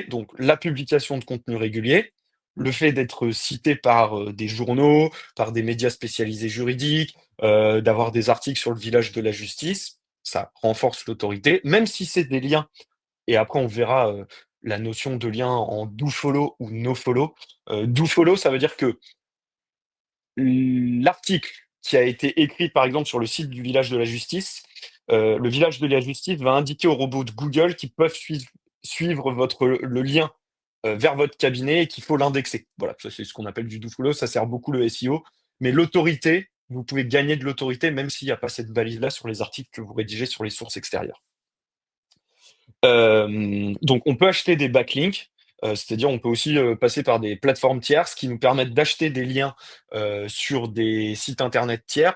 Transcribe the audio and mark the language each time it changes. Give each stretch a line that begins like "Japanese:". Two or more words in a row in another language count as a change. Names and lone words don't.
French: Donc la publication de contenu régulier, le fait d'être cité par, des journaux, par des médias spécialisés juridiques, d'avoir des articles sur le village de la justice, ça renforce l'autorité, même si c'est des liens et après on verra, la notion de lien en
English: do follow
French: ou
English: no follow. Do follow,
French: ça veut dire que l'article qui a été écrit, par exemple, sur le site du village de la justice, le village de la justice va indiquer aux robots de Google qu'ils peuvent suivre le lien, vers votre cabinet et qu'il faut l'indexer. Voilà, ça c'est ce qu'on appelle du
English: do follow,
French: ça sert beaucoup le SEO. Mais l'autorité, vous pouvez gagner de l'autorité même s'il n'y a pas cette balise-là sur les articles que vous rédigez sur les sources extérieures. Donc on peut acheter des backlinks, c'est-à-dire on peut aussi, passer par des plateformes tierces qui nous permettent d'acheter des liens, sur des sites internet tiers.